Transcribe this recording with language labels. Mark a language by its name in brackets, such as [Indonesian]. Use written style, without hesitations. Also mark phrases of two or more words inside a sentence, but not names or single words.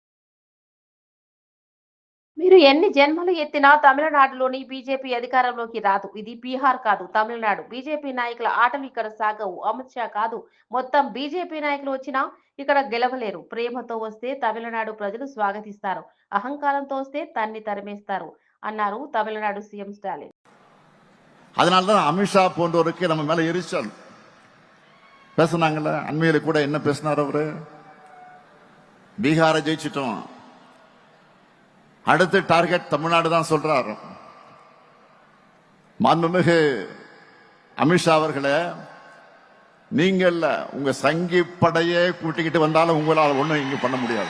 [Telugu] మీరు ఎన్ని జన్మలు ఎత్తినా తమిళనాడులోని బీజేపీ అధికారంలోకి రాదు. ఇది బీహార్ కాదు, తమిళనాడు. బీజేపీ నాయకుల ఆటలు ఇక్కడ సాగవు. అమిత్ షా కాదు, మొత్తం బీజేపీ నాయకులు వచ్చినా ఇక్కడ గెలవలేరు. ప్రేమతో వస్తే తమిళనాడు ప్రజలు స్వాగతిస్తారు, అహంకారంతో వస్తే తన్ని తరిమేస్తారు అన్నారు తమిళనాడు సీఎం స్టాలిన్. [Tamil] அதனால்தான் அமித்ஷா போன்றவருக்கு நம்ம மேல எரிச்சல். பேசினாங்கல்ல, அண்மையில கூட என்ன பேசினார் அவரு? பீகாரை ஜெயிச்சிட்டோம், அடுத்த டார்கெட் தமிழ்நாடு தான் சொல்றாரு. மாண்புமிகு அமித்ஷா அவர்களே, நீங்கள் உங்க சங்கி படையே கூட்டிக்கிட்டு வந்தாலும் உங்களால் ஒண்ணும் இங்க பண்ண முடியாது.